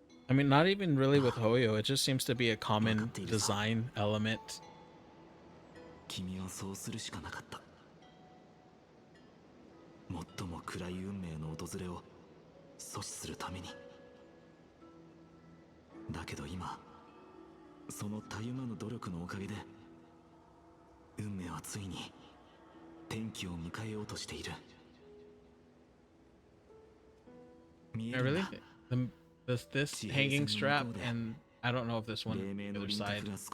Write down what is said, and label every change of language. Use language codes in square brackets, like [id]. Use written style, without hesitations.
[en] I mean, not even really with Hoyo, it just seems to be a common design element. [ja] 君はそうするしかなかった。最も暗い運命の訪れを阻止するために。だけど今、そのたゆまぬ努力のおかげで、運命はついに転機を迎えようとしている。 [en] Really? This hanging strap, and I don't know if this one on the other side.